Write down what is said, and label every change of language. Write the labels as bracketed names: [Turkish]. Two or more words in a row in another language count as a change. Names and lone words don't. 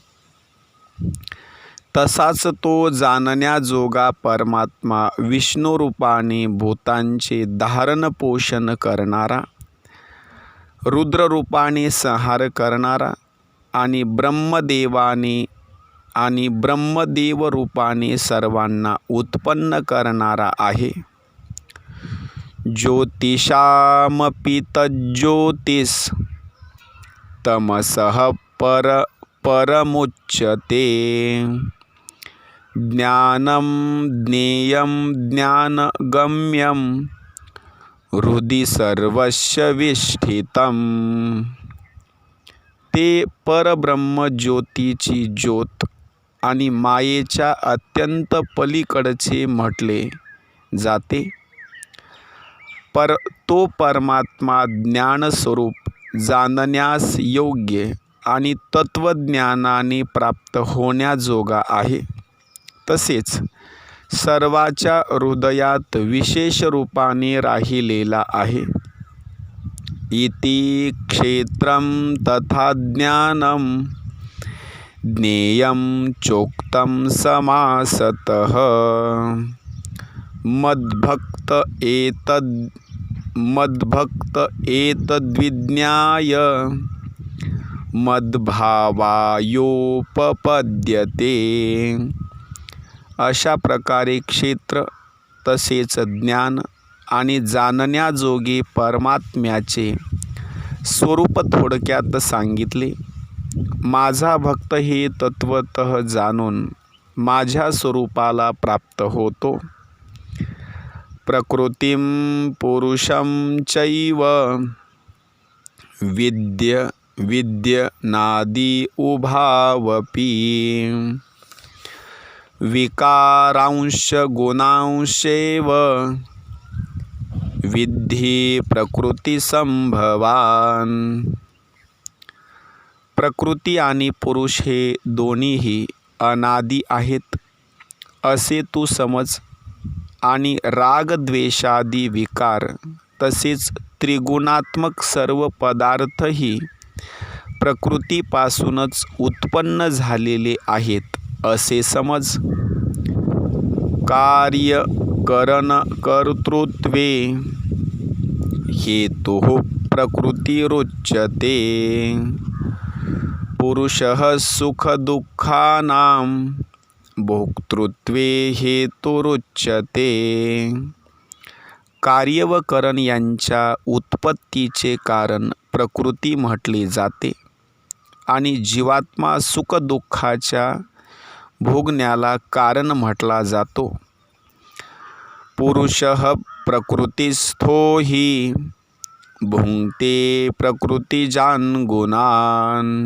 [Marathi] तसाच तो जाणण्याजोगा परमात्मा विष्णुरूपाने भूतांचे धारण पोषण करणारा, रुद्ररूपाने संहार करणारा आणि ब्रह्मदेव रूपाने सर्वांना उत्पन्न करणारा आहे. [Sanskrit] ज्योतिषामपि तज्ज्योतिस् तमसः परमुच्यते ज्ञानं ज्ञेयं ज्ञानगम्यं हृदि सर्वस्य विष्ठितं. [Marathi] ते परब्रह्म ज्योतीची ज्योत आणि मायेच्या अत्यंत पलीकडचे म्हटले जाते. तो परमात्मा ज्ञानस्वरूप, जाणण्यास योग्य आणि तत्वज्ञानाने प्राप्त होण्याजोगा आहे. तसेच सर्वाच्या हृदयात विशेष रूपाने राहिलेला आहे. [Sanskrit] इति क्षेत्रं तथा ज्ञानं ज्ञेयं चोक्तं समासतः मद्भक्त एतद्विज्ञाय मद्भावायोपपद्यते. [Marathi] अशा प्रकारे क्षेत्र तसेच ज्ञान आणि जाणण्याजोगे परमात्म्याचे स्वरूप थोडक्यात सांगितले. माझा भक्त हे तत्वतः जाणून माझ्या स्वरूपाला प्राप्त होतो. [Sanskrit] प्रकृतिं पुरुषं चैव विद्य नादी उभावपि विकारांश गुणांशेव विद्धि प्रकृती संभवान. [Marathi] प्रकृती आणि पुरुष हे दोन्हीही अनादी आहेत असे तू समज, आणि रागद्वेषादी विकार तसेच त्रिगुणात्मक सर्व पदार्थही प्रकृतीपासूनच उत्पन्न झालेले आहेत असे समज. [Sanskrit] कार्य करण कर्तृत्वे हेतुः प्रकृतिरुच्यते. पुरुषः सुखदुःखानां भोक्तृत्वे हेतुरुच्यते. [Marathi] कार्य व करण यांच्या उत्पत्तीचे कारण प्रकृती म्हटले जाते आणि जीवात्मा सुखदुःखाच्या भोगण्याला कारण म्हटला जातो. [Sanskrit] पुरुषः प्रकृतिस्थो हि भुंक्ते प्रकृतिजान् गुणान्.